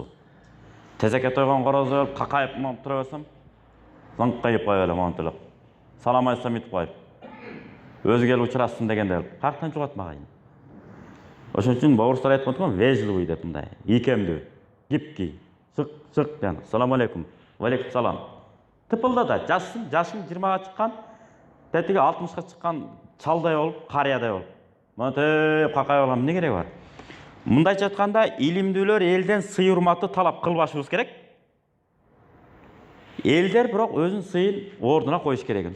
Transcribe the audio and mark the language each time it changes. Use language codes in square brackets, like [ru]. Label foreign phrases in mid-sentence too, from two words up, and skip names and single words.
[ky] Тезекке тойгон корозо какайып монтуп тура берсем, заңкайып кое эле монтуп эле. Салам айтсам ütүп коюп. Өзү келип учурасың дегенде каяктан жугат мага. Ошон үчүн бауырстар айтып атат, вежливый деп мындай, ийкемдүү, гибкий, сык, жана [ar] سلام عليكم، وعليكم سلام. [ky] Тыпылда да жашың 20га чыккан, тетиги 60га чыккан чалдай болуп, карыядай болуп. Мынтип какай болгон эмне кереги бар? Мындайча айтканда, илимдүүлөр элден сый урматты талап кылбашыбыз керек. Элдер бирок өзүнүн сыйын ордуна коюш керек экен.